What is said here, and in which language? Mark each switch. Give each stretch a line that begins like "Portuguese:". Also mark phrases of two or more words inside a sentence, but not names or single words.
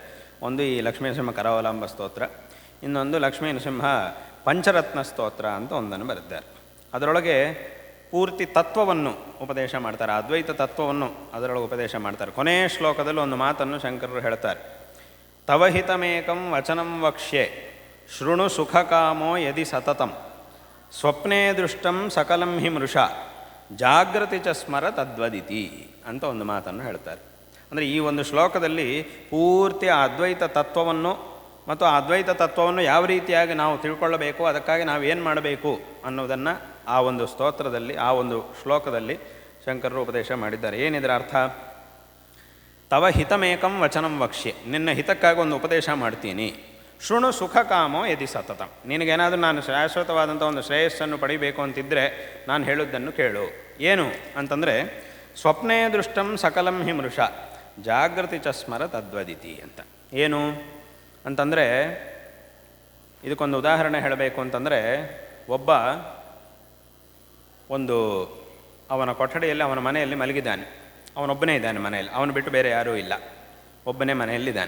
Kannada: ಒಂದು ಈ ಲಕ್ಷ್ಮೀನರಸಿಂಹ ಕರಾವಲಂಬ ಸ್ತೋತ್ರ, ಇನ್ನೊಂದು ಲಕ್ಷ್ಮೀನರಸಿಂಹ ಪಂಚರತ್ನ ಸ್ತೋತ್ರ ಅಂತ ಒಂದನ್ನು ಬರೆದಿದ್ದಾರೆ. ಅದರೊಳಗೆ ಪೂರ್ತಿ ತತ್ವವನ್ನು ಉಪದೇಶ ಮಾಡ್ತಾರೆ, ಅದ್ವೈತ ತತ್ವವನ್ನು ಅದರೊಳಗೆ ಉಪದೇಶ ಮಾಡ್ತಾರೆ. ಕೊನೆಯ ಶ್ಲೋಕದಲ್ಲಿ ಒಂದು ಮಾತನ್ನು ಶಂಕರರು ಹೇಳ್ತಾರೆ,
Sanskrit: ತವಹಿತಮೇಕಂ ವಚನಂ ವಕ್ಷ್ಯೆ ಶೃಣು ಸುಖಕಾಮೋ ಯದಿ ಸತತಂ ಸ್ವಪ್ನೇ ದೃಷ್ಟಂ ಸಕಲಂ ಹಿ ಮೃಷ ಜಾಗೃತಿ ಚ ಸ್ಮರ ತದ್ವದಿತಿ
Kannada: ಅಂತ ಒಂದು ಮಾತನ್ನು ಹೇಳ್ತಾರೆ. ಅಂದರೆ ಈ ಒಂದು ಶ್ಲೋಕದಲ್ಲಿ ಪೂರ್ತಿ ಆ ಅದ್ವೈತ ತತ್ವವನ್ನು ಮತ್ತು ಆ ಅದ್ವೈತ ತತ್ವವನ್ನು ಯಾವ ರೀತಿಯಾಗಿ ನಾವು ತಿಳ್ಕೊಳ್ಳಬೇಕು, ಅದಕ್ಕಾಗಿ ನಾವು ಏನು ಮಾಡಬೇಕು ಅನ್ನೋದನ್ನು ಆ ಒಂದು ಸ್ತೋತ್ರದಲ್ಲಿ, ಆ ಒಂದು ಶ್ಲೋಕದಲ್ಲಿ ಶಂಕರರು ಉಪದೇಶ ಮಾಡಿದ್ದಾರೆ. ಏನಿದರ ಅರ್ಥ?
Sanskrit: ತವ ಹಿತಮೇಕಂ ವಚನಂ ವಕ್ಷ್ಯೆ,
Kannada: ನಿನ್ನ ಹಿತಕ್ಕಾಗಿ ಒಂದು ಉಪದೇಶ ಮಾಡ್ತೀನಿ.
Sanskrit: ಶೃಣು ಸುಖಕಾಮೋ ಯದಿ ಸತತಂ,
Kannada: ನಿನಗೇನಾದರೂ ನಾನು ಶಾಶ್ವತವಾದಂಥ ಒಂದು ಶ್ರೇಯಸ್ಸನ್ನು ಪಡಿಬೇಕು ಅಂತಿದ್ದರೆ ನಾನು ಹೇಳುವುದನ್ನು ಕೇಳು. ಏನು ಅಂತಂದರೆ
Sanskrit: ಸ್ವಪ್ನೇ ದೃಷ್ಟಂ ಸಕಲಂ ಹಿ ಮೃಷ ಜಾಗೃತಿ ಚ ಸ್ಮರ ತದ್ವದಿತಿ ಅಂತ.
Kannada: ಏನು ಅಂತಂದರೆ ಇದಕ್ಕೊಂದು ಉದಾಹರಣೆ ಹೇಳಬೇಕು ಅಂತಂದರೆ, ಅವನ ಕೊಠಡಿಯಲ್ಲಿ ಅವನ ಮನೆಯಲ್ಲಿ ಮಲಗಿದ್ದಾನೆ. ಅವನೊಬ್ಬನೇ ಇದ್ದಾನೆ ಮನೆಯಲ್ಲಿ, ಅವನು ಬಿಟ್ಟು ಬೇರೆ ಯಾರೂ ಇಲ್ಲ, ಒಬ್ಬನೇ ಮನೆಯಲ್ಲಿದ್ದಾನೆ.